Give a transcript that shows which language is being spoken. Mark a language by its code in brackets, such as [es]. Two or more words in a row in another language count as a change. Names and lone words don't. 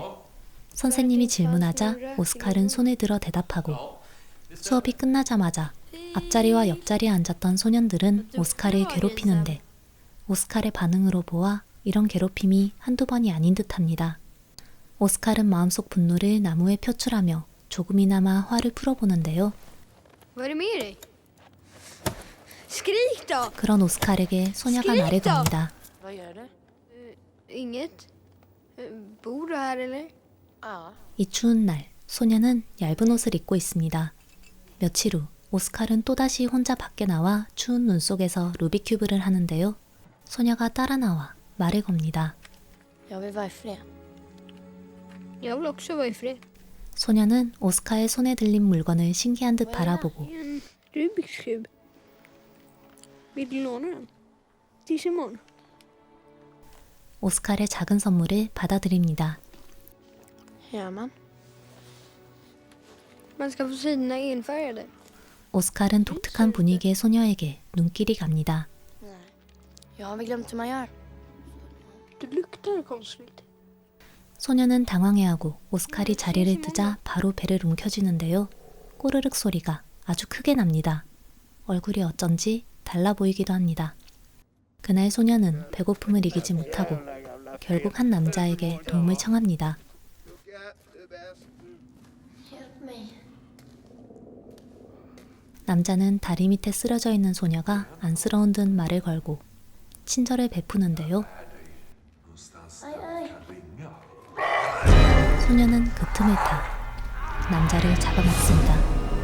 [ko] 선생님이 질문하자 오스칼은 손을 들어 대답하고 수업이 끝나자마자 앞자리와 옆자리에 앉았던 소년들은 오스칼을 괴롭히는데 오스칼의 반응으로 보아 이런 괴롭힘이 한두 번이 아닌 듯합니다. 오스칼은 마음속 분노를 나무에 표출하며 조금이나마 화를 풀어보는데요. [sv] Vad är det med dig? Skrik då! [ko] 그런 오스칼에게 소녀가 말을 겁니다. [sv] Vad gör du? Inget. Bor du här eller? Ja. [ko] 이 추운 날 소녀는 얇은 옷을 입고 있습니다. 며칠 후 오스칼은 또다시 혼자 밖에 나와 추운 눈 속에서 루비큐브를 하는데요. 소녀가 따라 나와 말을 겁니다. [sv] Jag vill vara i fred. Jag vill också vara i fred. [ko] 소녀는 오스칼의 손에 들린 물건을 신기한 듯 바라보고 [sv] En Rubiks kub. Vill du låna den? Tills imorgon. [ko] 오스칼의 작은 선물을 받아들입니다. [sv] Gör man? Man ska få sina enfärgade. [ko] 오스칼은 독특한 분위기의 소녀에게 눈길이 갑니다. [sv] Nej. Jag har väl glömt hur man gör. Du luktar konstigt. [ko] 소녀는 당황해하고 오스칼이 자리를 뜨자 바로 배를 움켜쥐는데요. 꼬르륵 소리가 아주 크게 납니다. 얼굴이 어쩐지 달라 보이기도 합니다. 그날 소녀는 배고픔을 이기지 못하고 결국 한 남자에게 도움을 청합니다. [sv] Hjälp mig. [ko] 남자는 다리 밑에 쓰러져 있는 소녀가 안쓰러운 듯 말을 걸고 친절을 베푸는데요. [sv] Aj, aj. [ko] 소녀는 그 틈을 타 남자를 잡아먹습니다.